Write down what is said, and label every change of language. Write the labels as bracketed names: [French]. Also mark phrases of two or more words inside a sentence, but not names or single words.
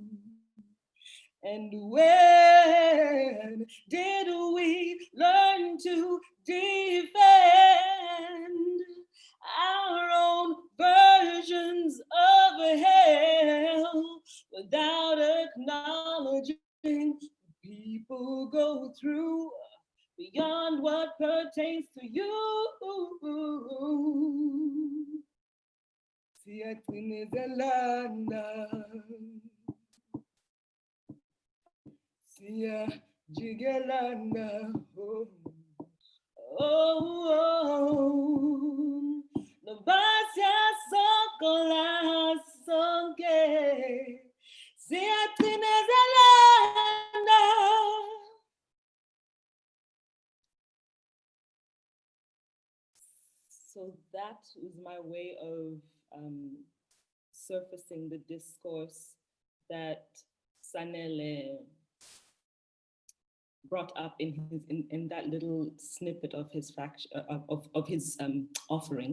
[English] And when did we learn to defend our own versions of hell without acknowledging what people go through beyond what pertains to you? [Zulu] Sia Twinezelana, Sia Jigelana, oh, oh, no basia sokola sonke, Sia Twinezelana. [English] So that was my way of surfacing the discourse that Sanele brought up in that little snippet of his offering.